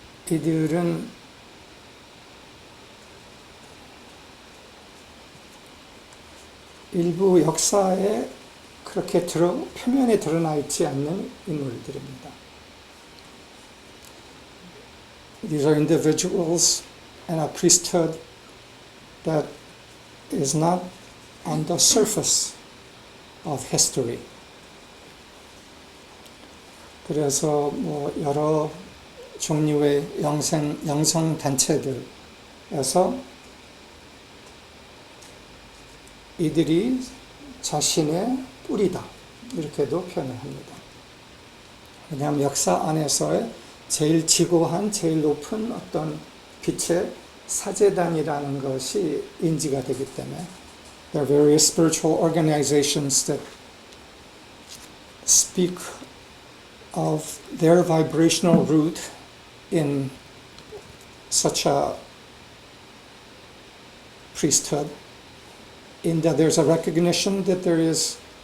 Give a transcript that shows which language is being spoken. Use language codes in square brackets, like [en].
[ko] 이들은 일부 역사에 그렇게 표면에 드러나 있지 않는 인물들입니다. [en] These are individuals and a priesthood that is not on the surface of history. [ko] 그래서 뭐 여러 종류의 영성 단체들에서 이들이 자신의 뿌리다 이렇게도 표현을 합니다. 왜냐하면 역사 안에서의 제일 지고한 제일 높은 어떤 빛의 사제단이라는 것이 인지가 되기 때문에 [en] there are various spiritual organizations that speak of their vibrational root in such a priesthood, in that there's a recognition that there is